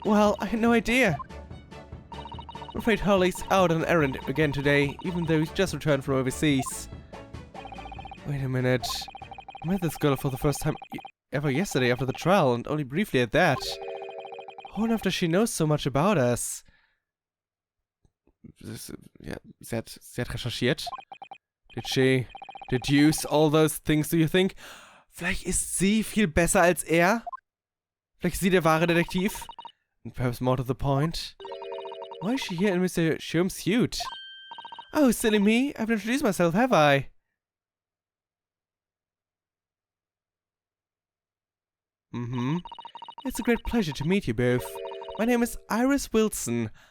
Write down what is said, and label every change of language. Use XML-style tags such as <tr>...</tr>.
<en>Well, I had no idea. I'm afraid Hurley's out on an errand again today, even though he's just returned from overseas. Wait a minute. I met this girl for the first time ever yesterday after the trial, and only briefly at that. I wonder if she knows so much about us.</en> <de>Ja, sie hat recherchiert.</de> <en>Did she deduce all those things, do you think?</en> <de>Vielleicht ist sie viel besser als er? Vielleicht ist sie der wahre Detektiv?</de> <en>And perhaps more to the point. Why is she here in Mr. Sholmes' suit? Oh, silly me. I haven't introduced myself, have I? It's a great pleasure to meet you both. My name is Iris Wilson.</en>